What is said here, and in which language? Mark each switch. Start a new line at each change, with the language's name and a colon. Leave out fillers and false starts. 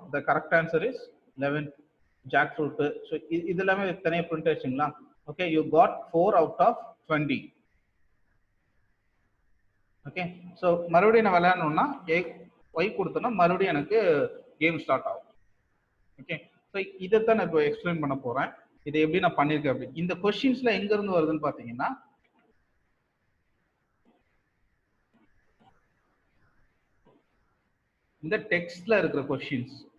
English: The correct answer is 11 jackfruit.
Tamil: So இது எல்லாமே தனியாக print ஆயிடுச்சுங்களா?
English: Okay, you got 4 out of 20.
Tamil: Okay, so மறுபடியும் நான் விளையாடணும்னா ஒய் கொடுத்தோன்னா மறுபடியும் எனக்கு கேம் ஸ்டார்ட் ஆகும். ஓகே, ஸோ இதைத்தான் நான் இப்போ எக்ஸ்பிளைன் பண்ண போகிறேன். இதை எப்படி நான் பண்ணியிருக்கேன் அப்படி. இந்த கொஸ்டின்ஸ்ல எங்கேருந்து வருதுன்னு பார்த்தீங்கன்னா, இந்த டெக்ஸ்ட்ல இருக்கிற கொஸ்டின்ஸ்.